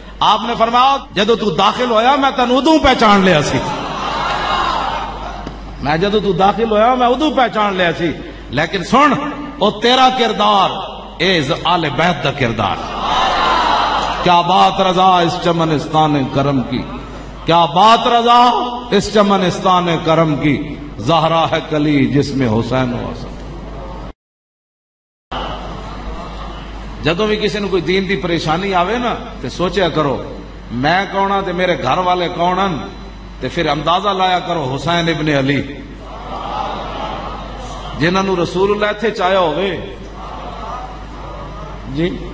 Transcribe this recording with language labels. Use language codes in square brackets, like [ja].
[pa] آپ نے فرمایا جدو تو داخل ہویا میں تینوں ادوں پہچان لیا سی. میں جدو تو داخل ہویا میں ادوں پہچان لیا سی. لیکن سن او تیرا کردار اے آل بیت دا کردار. [ur] کیا بات رضا اس چمنستان کرم کی. کیا بات رضا اس چمنستان کرم کی. زہرا ہے کلی جس میں حسین و حسن. [pa] جدو بھی کسی نے کوئی دین دی پریشانی آوے نا تے سوچیا کرو میں کون ہاں تے میرے گھر والے کون ہن تے پھر اندازہ لایا کرو حسین ابن علی جنہاں نو رسول اللہ اتھے چاہیا ہوئے جی.